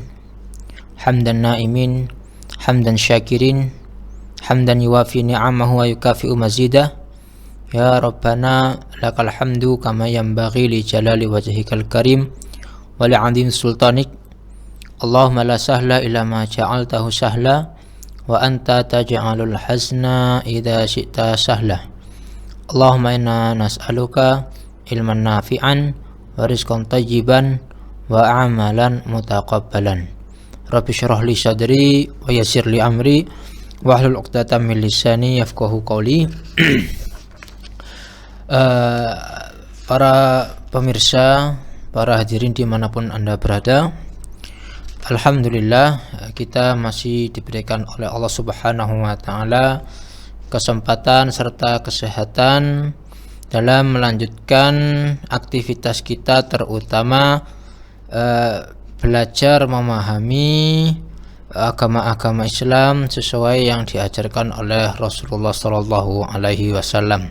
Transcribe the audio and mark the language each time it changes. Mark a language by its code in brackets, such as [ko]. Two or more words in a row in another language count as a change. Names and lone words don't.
[ar] حمدا ناعمين، حمدا شاكرين، حمدا يوافي نعمه ويكافئ مزيده. يا ربنا لك الحمد كما ينبغي لجلال وجهك الكريم ولعظيم سلطانك. اللهم لا سهل إلا ما جعلته سهلا وأنت تجعل الحزن إذا شئت سهلا. اللهم إنا نسألك علما نافعا ورزقا طيبا وعملا متقبلا. رب اشرح لي صدري ويسر لي أمري واحلل عقدة من لساني يفقهوا قولي. [id] Para pemirsa, para hadirin dimanapun Anda berada, alhamdulillah kita masih diberikan oleh Allah [ar] سبحانه وتعالى [id] kesempatan serta kesehatan dalam melanjutkan aktivitas kita, terutama belajar memahami agama-agama Islam sesuai yang diajarkan oleh Rasulullah [ar] صلى الله عليه وسلم.